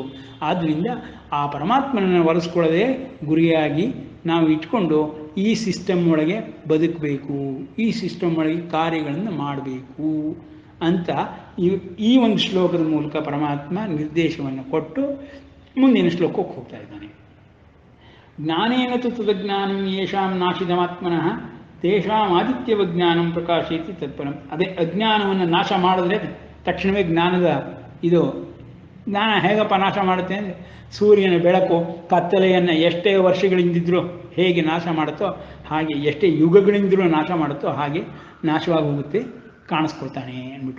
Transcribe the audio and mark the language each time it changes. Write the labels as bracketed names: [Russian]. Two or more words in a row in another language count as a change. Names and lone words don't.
[Kannada] ಆದ್ದರಿಂದ ಆ ಪರಮಾತ್ಮನನ್ನು ಒಲಿಸ್ಕೊಳ್ಳೋದೇ ಗುರಿಯಾಗಿ ನಾವು ಇಟ್ಕೊಂಡು ಈ ಸಿಸ್ಟಮ್ ಒಳಗೆ ಬದುಕಬೇಕು, ಈ ಸಿಸ್ಟಮ್ ಒಳಗೆ ಕಾರ್ಯಗಳನ್ನು ಮಾಡಬೇಕು ಅಂತ ಈ ಒಂದು ಶ್ಲೋಕದ ಮೂಲಕ ಪರಮಾತ್ಮ ನಿರ್ದೇಶವನ್ನು ಕೊಟ್ಟು ಮುಂದಿನ ಶ್ಲೋಕಕ್ಕೆ ಹೋಗ್ತಾ ಇದ್ದಾನೆ. [Sanskrit] ಜ್ಞಾನೇನ ತು ತದಜ್ಞಾನಂ ಯೇಷಾಂ ನಾಶಿತಮಾತ್ಮನಃ ತೇಷಾಂ ಆದಿತ್ಯವಜ್ಞಾನಂ ಪ್ರಕಾಶಯತಿ ತತ್ಪರಂ. [Kannada] ಅದೇ ಅಜ್ಞಾನವನ್ನು ನಾಶ ಮಾಡಿದ್ರೆ ತಕ್ಷಣವೇ ಜ್ಞಾನದ ಇದು ಜ್ಞಾನ ಹೇಗಪ್ಪ ನಾಶ ಮಾಡುತ್ತೆ ಅಂದರೆ, ಸೂರ್ಯನ ಬೆಳಕು ಕತ್ತಲೆಯನ್ನು ಎಷ್ಟೇ ವರ್ಷಗಳಿಂದಿದ್ರೂ ಹೇಗೆ ನಾಶ ಮಾಡುತ್ತೋ ಹಾಗೆ, ಎಷ್ಟೇ ಯುಗಗಳಿಂದಲೂ ನಾಶ ಮಾಡುತ್ತೋ ಹಾಗೆ ನಾಶವಾಗಿ ಹೋಗುತ್ತೆ, ಕಾಣಿಸ್ಕೊಳ್ತಾನೆ ಅಂದ್ಬಿಟ್ಟು.